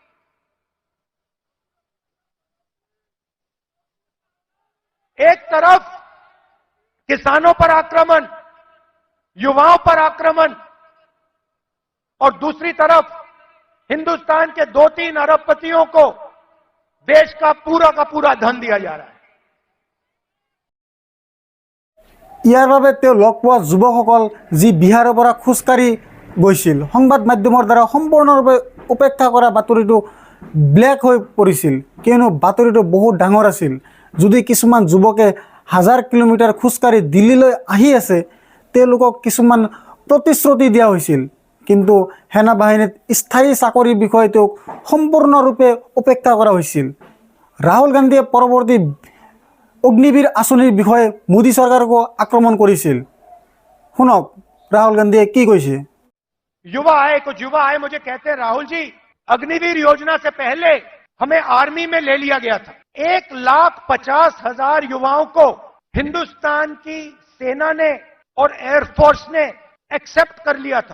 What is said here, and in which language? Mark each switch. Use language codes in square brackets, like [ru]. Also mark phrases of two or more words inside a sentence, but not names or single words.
[hi] एक तरफ किसानों पर आक्रमण, युवाओं पर आक्रमण, और दूसरी तरफ हिंदुस्तान के 2-3 अरबपतियों को देश का पूरा धन दिया जा रहा है। [as] ইয়াৰ বাবে তেওঁ লগ পোৱা যুৱকসকল যি বিহাৰৰ পৰা খোজকাঢ়ি গৈছিল, সংবাদ মাধ্যমৰ দ্বাৰা সম্পূৰ্ণৰূপে উপেক্ষা কৰা বাতৰিটো ব্লেক হৈ পৰিছিল, কিয়নো বাতৰিটো বহুত ডাঙৰ আছিল। যদি কিছুমান যুৱকে 1000 কিলোমিটাৰ খোজকাঢ়ি দিল্লীলৈ আহি আছে, তেওঁলোকক কিছুমান প্ৰতিশ্ৰুতি দিয়া হৈছিল, কিন্তু সেনা বাহিনীত স্থায়ী চাকৰিৰ বিষয়ে তেওঁক সম্পূৰ্ণৰূপে উপেক্ষা কৰা হৈছিল। ৰাহুল গান্ধীয়ে পৰৱৰ্তী অগ্নিবীৰ আঁচনিৰ বিষয়ে মোদী চৰকাৰকো আক্ৰমণ কৰিছিল। শুনক ৰাহুল গান্ধীয়ে কি কৈছে। [hi] कुछ युवा आए मुझे कहते हैं, राहुल जी, अग्निवीर योजना से पहले हमें आर्मी में ले लिया गया था। 1,50,000 युवाओं को हिंदुस्तान की सेना ने और एयरफोर्स ने एक्सेप्ट कर लिया था।